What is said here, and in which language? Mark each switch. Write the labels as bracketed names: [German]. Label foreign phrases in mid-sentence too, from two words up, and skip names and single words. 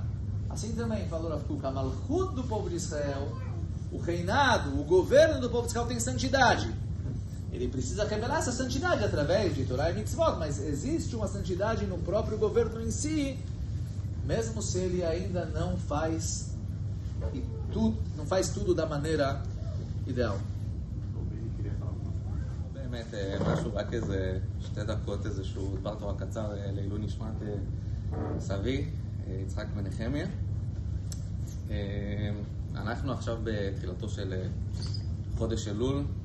[Portuguese] Assim também falou Rav Kook, a Malchut do povo de Israel, o reinado, o governo do povo de Israel tem santidade. Ele precisa revelar essa santidade através de Torah e Mitzvot, mas existe uma santidade no próprio governo em si, mesmo se ele ainda não faz tudo da maneira ideal. [Hebrew] באמת, משהו, רק איזה 2 דקות, איזשהו דבר תורה קצר לעילוי נשמת סבי, יצחק מנחמיה. אנחנו עכשיו בתחילתו של חודש אלול.